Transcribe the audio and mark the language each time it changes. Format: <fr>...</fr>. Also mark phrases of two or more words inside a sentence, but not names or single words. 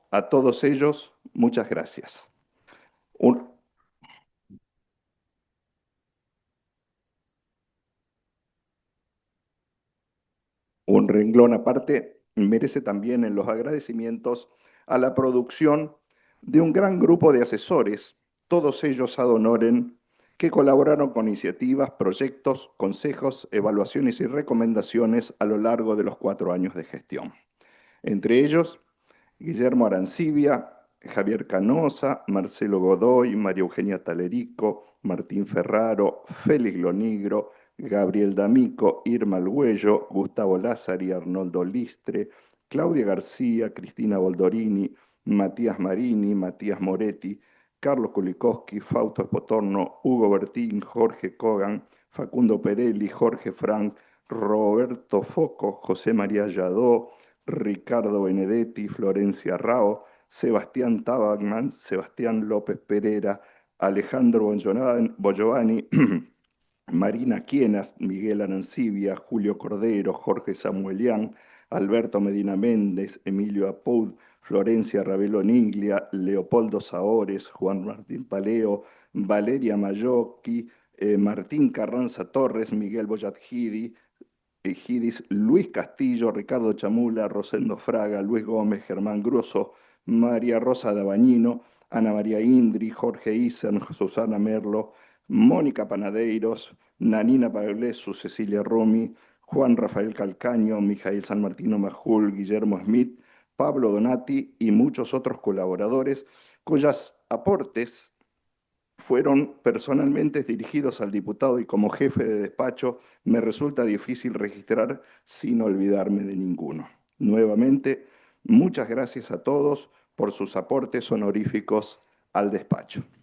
<es>A todos ellos, muchas gracias. Un renglón aparte merece también en los agradecimientos a la producción de un gran grupo de asesores, todos ellos ad honorem, que colaboraron con iniciativas, proyectos, consejos, evaluaciones y recomendaciones a lo largo de los 4 años de gestión. Entre ellos, Guillermo Arancibia, Javier Canosa, Marcelo Godoy, María Eugenia Talerico, Martín Ferraro, Félix Lonigro, Gabriel D'Amico, Irma Alguello, Gustavo Lázari, Arnoldo Listre, Claudia García, Cristina Boldorini, Matías Marini, Matías Moretti, Carlos Kulikowski, Fausto Espotorno, Hugo Bertín, Jorge Kogan, Facundo Perelli, Jorge Frank, Roberto Foco, José María Lladó, Ricardo Benedetti, Florencia Rao, Sebastián Tabacman, Sebastián López Pereira, Alejandro Bogiovanni, Marina Quienas, Miguel Arancibia, Julio Cordero, Jorge Samuelián, Alberto Medina Méndez, Emilio Apoud, Florencia Ravelo Niglia, Leopoldo Saores, Juan Martín Paleo, Valeria Mayocchi, Martín Carranza Torres, Miguel Boyatgidi, Gidis, Luis Castillo, Ricardo Chamula, Rosendo Fraga, Luis Gómez, Germán Grosso, María Rosa Dabañino, Ana María Indri, Jorge Isen, Susana Merlo, Mónica Panadeiros, Nanina Paglesu, Cecilia Romi, Juan Rafael Calcaño, Mijail San Martino Majul, Guillermo Smith, Pablo Donati y muchos otros colaboradores cuyos aportes fueron personalmente dirigidos al diputado y como jefe de despacho me resulta difícil registrar sin olvidarme de ninguno. Nuevamente, muchas gracias a todos por sus aportes honoríficos al despacho.</es>